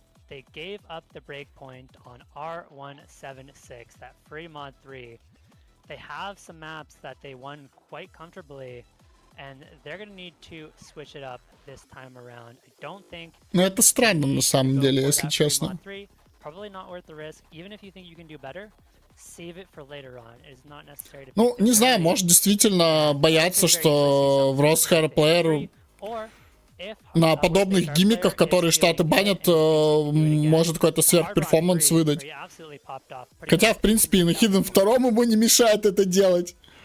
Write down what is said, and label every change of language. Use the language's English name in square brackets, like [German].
[English] They gave up the breakpoint on R176, that free mod 3. They have some maps that they won quite comfortably, and they're going to need to switch it up this time around. I don't think... [Russian] Ну, это странно, на самом деле, если честно. [English] Probably not worth the risk. Even if you think you can do better, save it for later on. It's not necessary to... [Russian] Ну, не знаю, может, действительно бояться, что в Росхайрплеер на подобных гиммиках, которые Штаты банят, может какой-то сверхперформанс выдать. Хотя, в принципе, и на Hidden 2 ему не мешает это делать.